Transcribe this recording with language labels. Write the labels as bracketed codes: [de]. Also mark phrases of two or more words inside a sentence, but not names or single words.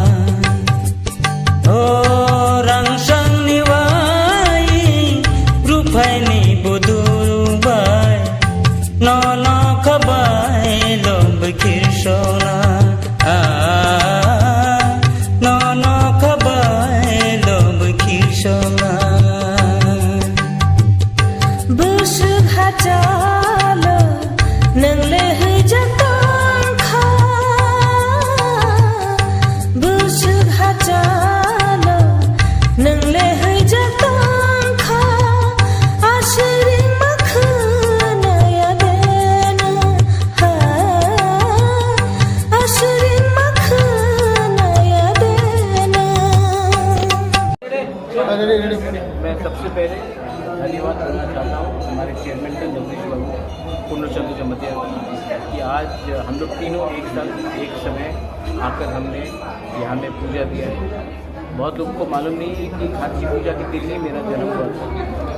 [trp] oh rangsang wai rupai ni bodong bai nono kabai lomb kirshonga nono kabai lomb kirshonga बुश घाचाल नंगले जतां खा बुश घाचाल नंगले जतां खा आशरी मखना यदेना आशरी मखना यदेना [hi] मैं सबसे पहले धन्यवाद करना चाहता हूँ हमारे चेयरमैन का जगदीश बाबू पूर्णचंद्र जमतिया कि आज हम लोग तीनों एक साथ एक समय आकर हमने यहाँ में पूजा दिया है। बहुत लोगों को मालूम नहीं है कि खाची पूजा के दिन ही मेरा जन्म हुआ था।